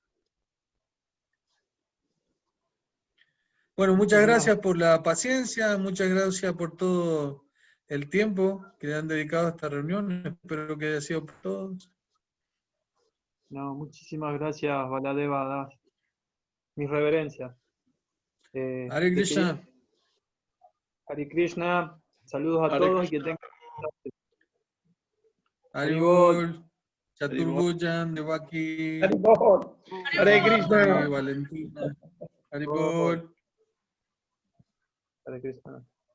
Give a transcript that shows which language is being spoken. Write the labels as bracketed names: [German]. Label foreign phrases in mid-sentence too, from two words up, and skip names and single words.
[Spanish] Bueno, muchas gracias por la paciencia, muchas gracias por todo el tiempo que le han dedicado a esta reunión. Espero que haya sido por todos. No, muchísimas gracias, Baladeva Das. Mis reverencias. [Sanskrit] Hare Krishna. Hare Krishna. [Spanish] Saludos a [Sanskrit] Hare [Spanish] todos y que tengan. [Sanskrit] Haribol, Chaturbujan, Devaki, Haribol, Hare Krishna. Valentina, Haribol. Hare Krishna.